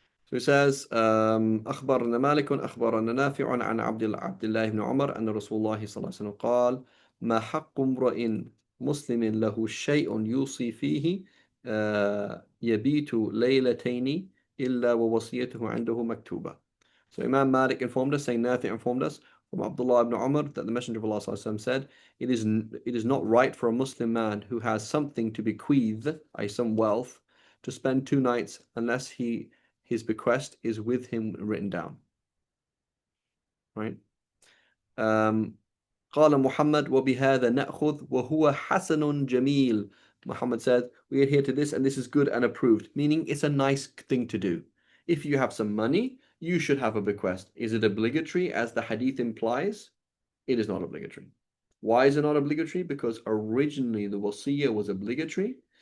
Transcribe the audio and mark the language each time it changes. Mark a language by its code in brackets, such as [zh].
[en] So he says, [ar] أخبرنا مالك أخبرنا نافع عن عبد الله بن عمر أن رسول الله صلى الله عليه وسلم قال ما حق امرئ مسلم له شيء يوصي فيه يبيت ليلتين إلا ووصيته عنده مكتوبة. [en] So Imam Malik informed us, saying Nafi informed us from Abdullah ibn Umar that the Messenger of Allah ﷺ said, it is not right for a Muslim man who has something to bequeath, i.e. some wealth, to spend 2 nights unless his bequest is with him written down. Right? [ar] قال محمد وبهذا نأخذ وهو حسن جميل. [en] Muhammad said, we adhere to this and this is good and approved, meaning it's a nice thing to do. If you have some money, you should have a bequest. Is it obligatory as the hadith implies? It is not obligatory. Why is it not obligatory? Because originally the wasiyah was obligatory.